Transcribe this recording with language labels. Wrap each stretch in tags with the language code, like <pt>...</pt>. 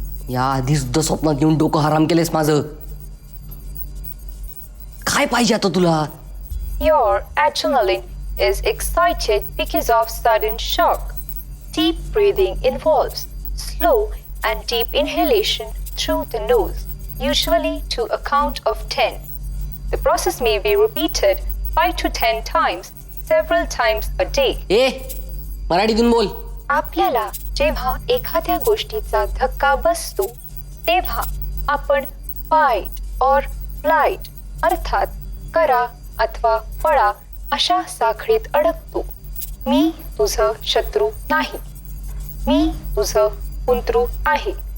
<mr>या आधी सुद्धा स्वप्नात येऊन डोकं हराम केलेस माझं. काय पाहिजे आता तुला?</mr> <en>Your adrenaline is excited because of sudden shock. Deep breathing involves slow and deep inhalation through the nose, usually to a count of 10. The process may be repeated 5 to 10 times, several times a day.</en> <mr>ए मराठीतून बोल. आपल्याला जेव्हा एखाद्या गोष्टीचा धक्का बसतो तेव्हा आपण फाइट और फ्लाइट अर्थात करा अथवा पळा अशा साखळीत अडकतो. मी तुझं शत्रू नाही, मी तुझं पुंतरू आहे.</mr>